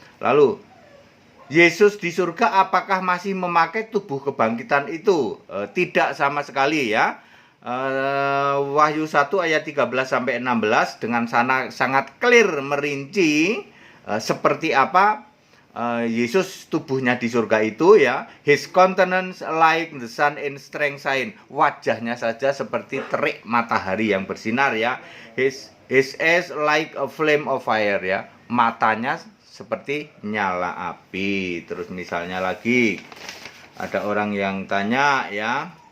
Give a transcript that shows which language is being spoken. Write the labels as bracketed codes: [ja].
[id] Lalu Yesus di surga apakah masih memakai tubuh kebangkitan itu? Tidak sama sekali, ya. Wahyu 1 ayat 13 sampai 16 dengan sangat clear merinci seperti apa Yesus tubuhnya di surga itu, ya. [en] His countenance like the sun in strength shine. [id] Wajahnya saja seperti terik matahari yang bersinar, ya. [en] His eyes like a flame of fire, ya. [id] Matanya seperti nyala api. Terus misalnya lagi ada orang yang tanya, ya.